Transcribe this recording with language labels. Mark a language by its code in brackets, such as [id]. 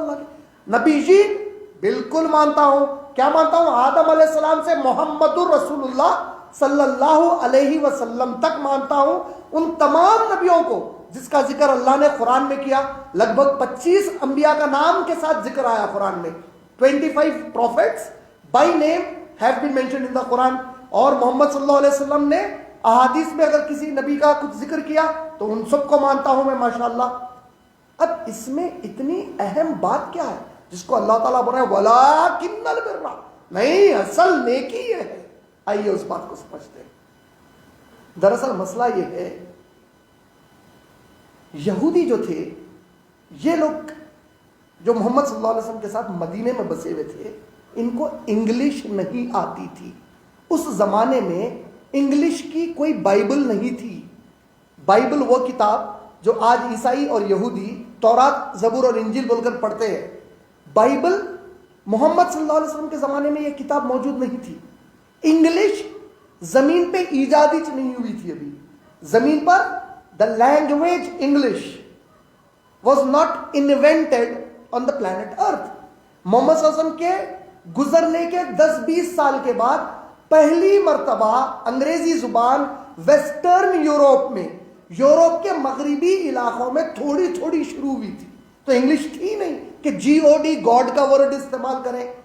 [ur] اللہ کے نبی جی بالکل مانتا ہوں. کیا مانتا ہوں؟ آدم علیہ السلام سے محمد الرسول اللہ صلی اللہ علیہ وسلم تک مانتا ہوں. ان تمام نبیوں کو جس کا ذکر اللہ نے قرآن میں کیا، لگ بھگ 25 انبیاء کا نام کے ساتھ ذکر آیا قرآن میں. [en] 25 prophets by name have been mentioned in the Quran. [ur] اور محمد صلی اللہ علیہ وسلم نے احادیث میں اگر کسی نبی کا کچھ ذکر کیا تو ان سب کو مانتا ہوں میں ماشاءاللہ. اب اس میں اتنی اہم بات کیا ہے جس کو اللہ تعالیٰ بول رہے ہیں [ar] وَلَٰكِنَّ الْبِرَّ، [ur] نہیں اصل نیکی یہ ہے. آئیے اس بات کو سمجھتے ہیں. دراصل مسئلہ یہ ہے، یہودی جو تھے، یہ لوگ جو محمد صلی اللہ علیہ وسلم کے ساتھ مدینے میں بسے ہوئے تھے، ان کو انگلش نہیں آتی تھی. اس زمانے میں انگلش کی کوئی بائبل نہیں تھی. بائبل وہ کتاب جو آج عیسائی اور یہودی تورات، زبور اور انجیل بول کر پڑھتے ہیں، بائبل محمد صلی اللہ علیہ وسلم کے زمانے میں یہ کتاب موجود نہیں تھی. انگلش زمین پہ ایجادی نہیں ہوئی تھی ابھی. زمین پر [en] the language English was not invented on the planet Earth. [ur] محمد صلی اللہ علیہ وسلم کے گزرنے کے 10-20 سال کے بعد پہلی مرتبہ انگریزی زبان ویسٹرن یوروپ میں، یوروپ کے مغربی علاقوں میں تھوڑی تھوڑی شروع ہوئی تھی. تو انگلش تھی نہیں کہ GOD گاڈ کا ورڈ استعمال کریں.